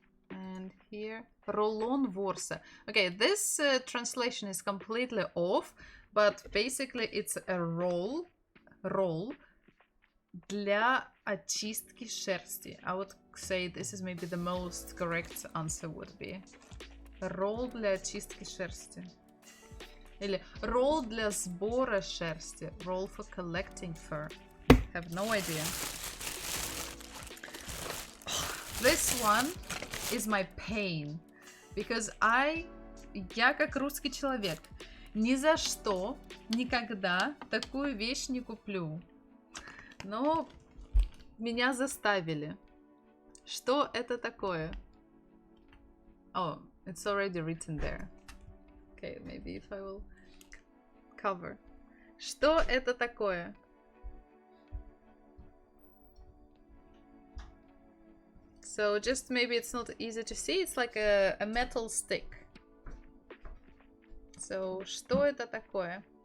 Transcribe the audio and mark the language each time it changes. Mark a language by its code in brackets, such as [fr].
[en] And here, rollon ворса. Okay, this translation is completely off, but basically it's a roll [ru] для очистки шерсти. [en] I would say this is maybe the most correct answer would be. [ru] Roll для очистки шерсти. Или roll для сбора шерсти. [en] Roll for collecting fur. Have no idea. This one is my pain. [ru] Because я как русский человек ни за что, никогда такую вещь не куплю. Но меня заставили. Что это такое? [en] Oh, it's already written there. Okay, maybe if I will cover. [ru] Что это такое? [en] So just maybe it's not easy to see. It's like a metal stick. [ru] So, что это такое?